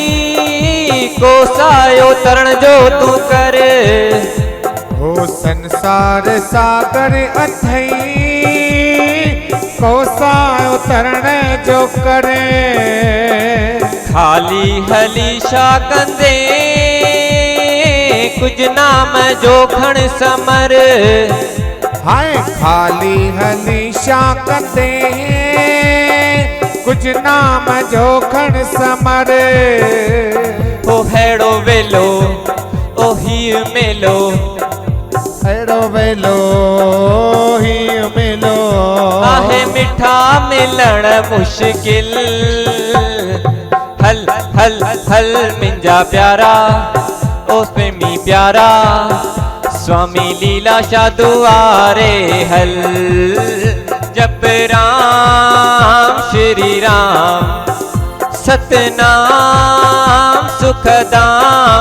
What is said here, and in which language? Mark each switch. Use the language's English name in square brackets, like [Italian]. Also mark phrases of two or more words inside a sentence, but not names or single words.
[Sindhi] कोसायो तरण जो तू कर। हो संसार सागर अथई कोसायो तरण जो करे। खाली हली शा कंदे कुछ नाम जो खण समर। हाय खाली हली शा कंदे कुछ नाम जो खण समर। ओ हेड़ो वेलो ओ ही मेलो, हेड़ो वेलो ही मिलो। आहे मिठा मिलण मुश्किल। हल हल हल मिंजा प्यारा ओ प्रेमी प्यारा, स्वामी लीलाशाह दुआरे हल। [Hindi] जप राम श्री राम सतनाम सुखदाम।